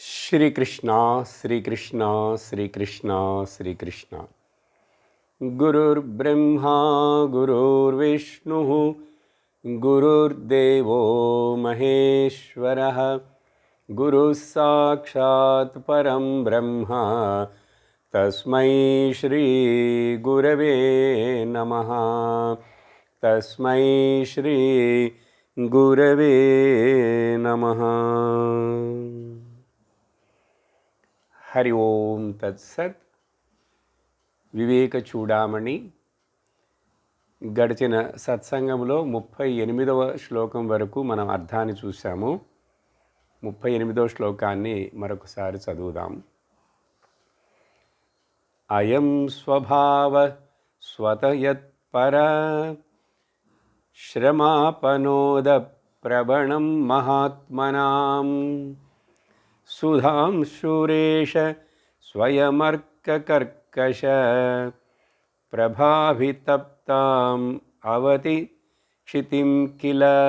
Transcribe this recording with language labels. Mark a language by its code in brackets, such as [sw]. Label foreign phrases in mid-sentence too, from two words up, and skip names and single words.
[sa] श्रीकृष्ण श्रीकृष्ण श्रीकृष्ण श्रीकृष्ण गुरुर्ब्रह्मा गुरुर्विष्णुः गुरुर्देवो महेश्वरः गुरुः साक्षात् परं ब्रह्म तस्मै श्री गुरवे नमः तस्मै श्री गुरवे नमः। हरि ओम तत्सत्। [te] వివేక చూడామణి గడిచిన సత్సంగంలో 38వ శ్లోకం వరకు మనం అర్థాన్ని చూసాము. 38వ శ్లోకాన్ని మరొకసారి చదువుదాం. [sa] అయం స్వభావ స్వతయత్పర శ్రమాపనోద ప్రవణం మహాత్మనాం సుధాంశురేష స్వయమర్కకర్కశ ప్రభావితప్తాం అవతి క్షితిం కిల.